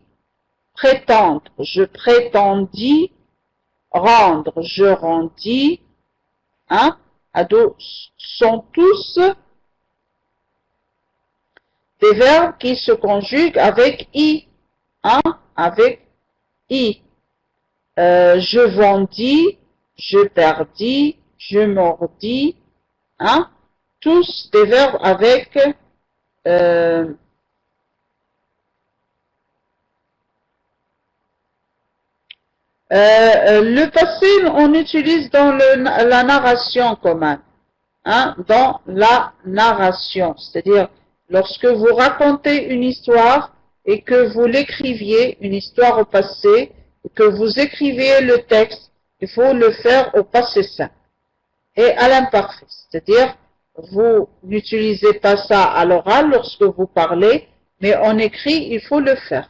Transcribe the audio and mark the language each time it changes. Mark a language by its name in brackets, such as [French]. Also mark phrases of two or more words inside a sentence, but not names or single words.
[French] Prétendre, je prétendis. Rendre, je rendis. Hein? Sont tous des verbes qui se conjuguent avec I. Hein? Avec I. Je vendis, je perdis, je mordis. Hein? Tous des verbes avec le passé, on utilise dans la narration commune. Hein, dans la narration, c'est-à-dire lorsque vous racontez une histoire et que vous l'écriviez, une histoire au passé, et que vous écriviez le texte, il faut le faire au passé simple et à l'imparfait, c'est-à-dire vous n'utilisez pas ça à l'oral lorsque vous parlez, mais en écrit, il faut le faire.